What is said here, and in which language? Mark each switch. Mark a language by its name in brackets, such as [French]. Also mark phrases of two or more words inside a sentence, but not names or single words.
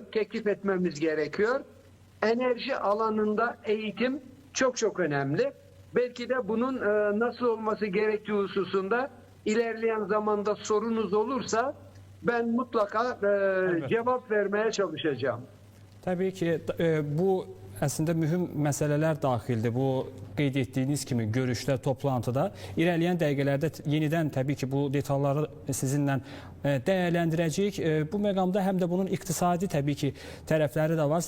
[Turkish] Teklif etmemiz gerekiyor. Enerji alanında eğitim çok çok önemli. Belki de bunun nasıl olması gerektiği hususunda ilerleyen zamanda sorunuz olursa ben mutlaka cevap vermeye çalışacağım. [Azerbaijani] Təbii ki, bu əslində mühüm məsələlər daxildir. Bu qeyd etdiyiniz kimi görüşdə, toplantıda. İrəliyən dəqiqələrdə yenidən təbii ki, bu detalları sizinlə dəyərləndirəcəyik. Bu məqamda həm də bunun iqtisadi təbii ki, tərəfləri də var.